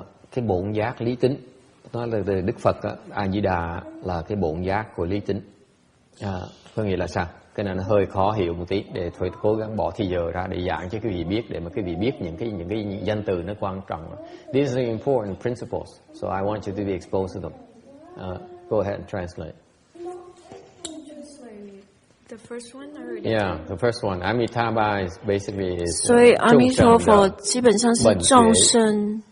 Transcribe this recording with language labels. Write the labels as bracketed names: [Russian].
[Vietnamese] Cái bổn giác lý tính, nói là Đức Phật A Di Đà là cái bổn giác của lý tính. Có nghĩa là sao? Cái này nó hơi khó hiểu một tí, để thôi cố gắng bỏ thì giờ ra để giảng cho quý vị biết, để mà quý vị biết những cái danh từ nó quan trọng. [English] These are important principles, so I want you to be exposed to them. Go ahead and translate. The first one or Yeah, the first one. Amitabha is basically is. [Chinese] 所以阿弥陀佛基本上是众生